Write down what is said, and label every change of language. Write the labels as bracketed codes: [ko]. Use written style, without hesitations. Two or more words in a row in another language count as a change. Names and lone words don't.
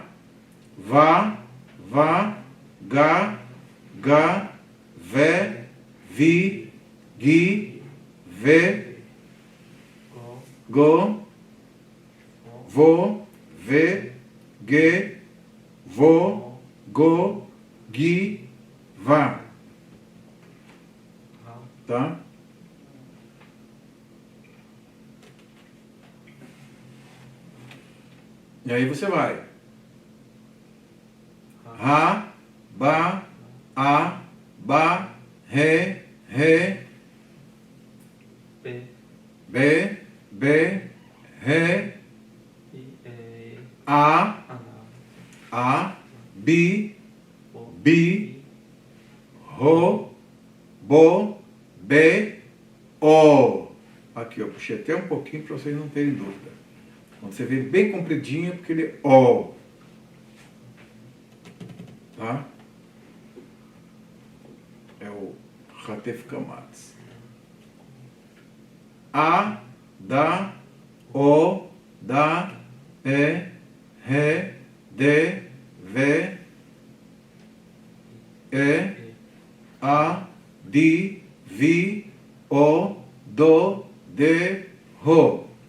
[pt] Va, ga, ve, vi, gi, ve, go, vo, ve, ge, vo, go, gi, va. Tá? E aí você vai. Ra, ba, re, be, re, a, bi, ro, bo, be, o. Aqui, eu puxei até um pouquinho para vocês não terem dúvida. Quando você vê bem compridinho, é porque ele é o. Tá? É o Ratef Kamatz. A, da, o, da, e, re, de, ve, e, a, di, vi, o, do, de, ro.